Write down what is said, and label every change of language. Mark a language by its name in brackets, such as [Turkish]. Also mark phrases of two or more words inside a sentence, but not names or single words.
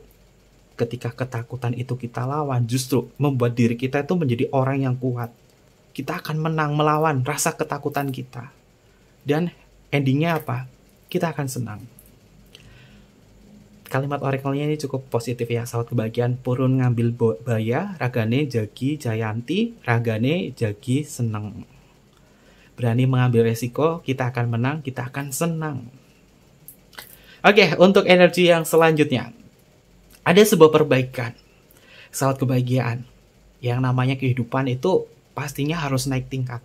[Indonesian] Ketika ketakutan itu kita lawan, justru membuat diri kita itu menjadi orang yang kuat. Kita akan menang melawan rasa ketakutan kita. Dan endingnya apa? Kita akan senang. Kalimat oracle-nya ini cukup positif ya, sahabat kebahagiaan. [Balinese] Purun ngambil baya, ragane jagi jayanti, ragane jagi seneng. [Indonesian] Berani mengambil resiko, kita akan menang, kita akan senang. Untuk energi yang selanjutnya. Ada sebuah perbaikan, sahabat kebahagiaan. Yang namanya kehidupan itu pastinya harus naik tingkat.